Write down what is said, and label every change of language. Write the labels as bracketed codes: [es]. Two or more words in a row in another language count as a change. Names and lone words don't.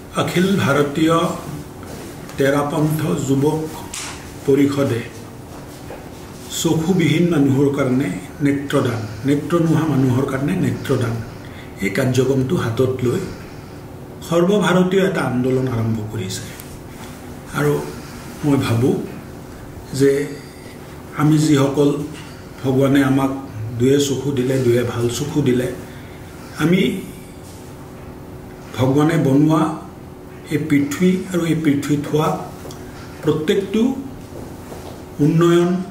[as] অখিল ভাৰতীয় তেৰাপন্থ যুৱক পৰিষদে চকুবিহীন মানুহৰ কাৰণে নেত্ৰদান নেত্ৰ মানুহৰ কাৰণে नेत्रदान এই কাৰ্যক্ৰমটো হাতত লৈ সৰ্বভাৰতীয় এটা আন্দোলন আৰম্ভ কৰিছে আৰু মই ভাবো যে আমি যিসকল ভগৱানে আমাক দুয়ে চকু দিলে দুয়ে ভাল চকু দিলে আমি ভগৱানে বনোৱা এই পৃথিৱী আৰু এই পৃথিৱীত হোৱা প্ৰত্যেকটো উন্নয়ন